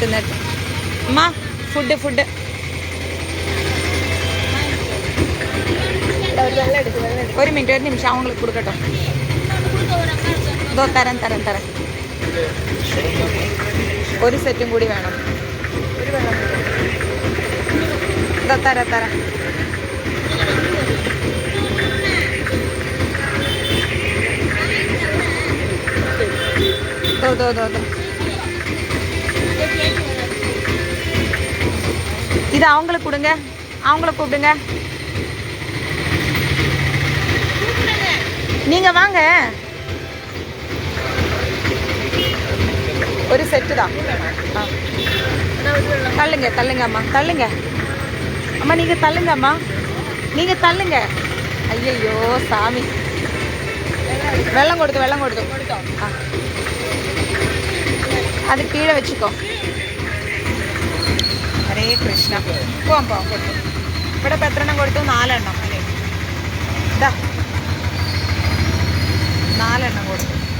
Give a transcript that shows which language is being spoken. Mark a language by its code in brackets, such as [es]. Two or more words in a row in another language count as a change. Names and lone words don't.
[ml] അമ്മ ഫുഡ് ഒരു മിനിറ്റ്, ഒരു നിമിഷം. അവങ്ങൾക്ക് കൊടുക്കട്ടോ. തരാം. ഒരു സെറ്റും കൂടി വേണം. ഒരു വെള്ളം തരാം. [ta] இது அவங்களுக்கு கொடுங்க. அவங்கள கூப்பிடுங்க. நீங்க வாங்க. ஒரு செட்டு தான். தள்ளுங்க தள்ளுங்க அம்மா, தள்ளுங்க அம்மா, நீங்கள் தள்ளுங்க அம்மா, நீங்கள் தள்ளுங்க. ஐயையோ சாமி, வெள்ளம் കൊടുത്തു. [ml] ആ അത് കീഴെ വെച്ചിക്കോ. ഹരേ കൃഷ്ണ. പോവാം കൊടുത്തു. ഇവിടെ ഇപ്പം എത്ര എണ്ണം കൊടുത്തു? 4 എണ്ണം. ഇതാ 4 എണ്ണം കൊടുത്തു.